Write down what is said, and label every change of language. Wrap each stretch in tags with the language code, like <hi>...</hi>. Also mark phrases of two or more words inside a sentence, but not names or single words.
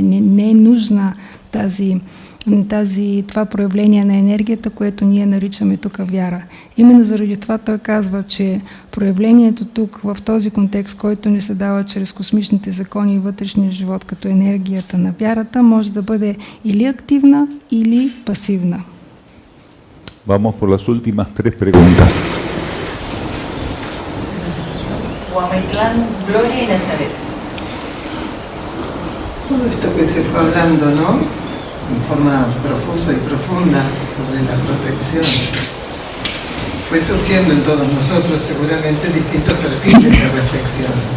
<bg>Не е нужна това проявление на енергията, което ние наричаме тук вяра. Именно заради това той казва, че проявлението тук в този контекст, който ни се дава чрез космичните закони и вътрешния живот като енергията на вярата, може да бъде или активна, или пасивна.</bg> <es>Vamos por las últimas 3 preguntas. Huamitlán, Gloria y Nazaret. Todo esto que se fue hablando, ¿no? En forma profusa y profunda sobre la protección, fue surgiendo en todos nosotros seguramente distintos perfiles de reflexión.</es>